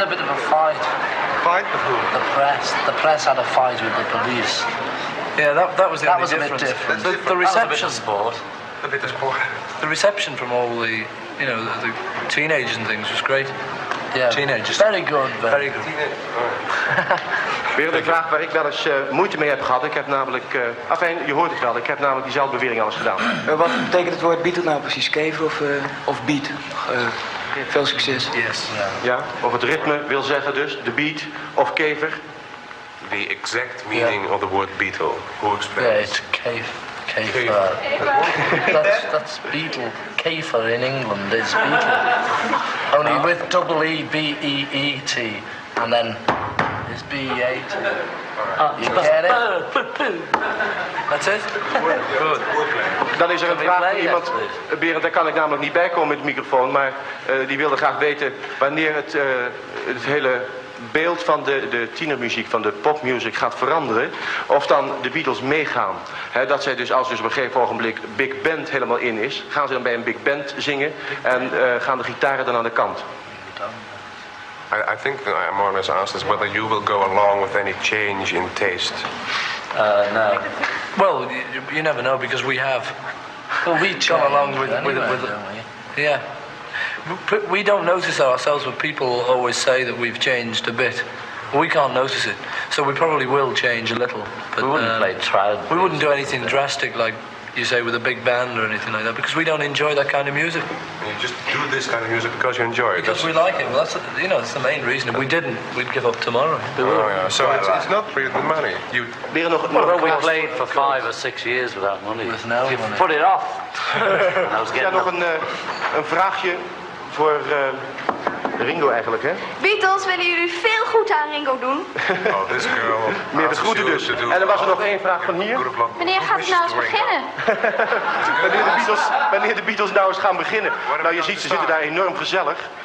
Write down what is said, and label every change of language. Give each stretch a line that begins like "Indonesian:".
English: Had a bit of a fight. Fight with who? The press had a fight with the police. Yeah, that was the only a bit difference. different. The reception. That was a bit of sport. A bit of sport. The reception from all the, you know, the teenagers and things was great. Yeah, teenagers. Very good. Very good.
Dutch: Weer een vraag waar ik wel eens moeite mee heb gehad. Ik heb namelijk, je hoort het wel, ik heb namelijk diezelfde bewering al eens gedaan. Wat betekent het woord Beatle nou precies? Kever of beat? Veel succes.
English: Yes.
Dutch: Ja, of het ritme wil zeggen dus, de beat of kever.
English: The exact meaning of the word Beatle. Who explains? Yeah, it's Kafer. That's Beatle. Kafer in England is Beatle. Only with double E-B-E-E-T. And then it's B-E-A-T. You get it? That's it? Good.
Dutch: Dan is er een vraag van iemand, Berend, daar kan ik namelijk niet bij komen met de microfoon, maar die wilde graag weten wanneer het hele beeld van de tienermuziek, van de popmuziek gaat veranderen, of dan de Beatles meegaan. Dat zij dus, als dus op een gegeven ogenblik Big Band helemaal in is, gaan ze dan bij een Big Band zingen en gaan de gitaren dan aan de kant.
English: I think I'm more or less asked is whether you will go along with any change in taste. No. Well, you never know because we have. Well, we gone along with don't we? Yeah. We don't notice that ourselves, but people always say that we've changed a bit. We can't notice it, so we probably will change a little. But we wouldn't play trad. We wouldn't do anything drastic like you say with a big band or anything like that because we don't enjoy that kind of music. You just do this kind of music because you enjoy it. Because we like it. Well, that's the main reason. If we didn't, we'd give up tomorrow. Oh yeah. So it's not really the money. Well, we played for 5 or 6 years without money. With no money. Put it off.
Dutch: Ja, nog een vraagje voor Ringo eigenlijk, hè? Beatles, willen jullie veel goed aan Ringo doen?
English: Oh, this girl.
Dutch: Meer de groeten dus. En er was er nog één vraag van hier. Wanneer gaat het nou eens beginnen? Wanneer de Beatles nou eens gaan beginnen. Nou, je ziet, ze zitten daar enorm gezellig.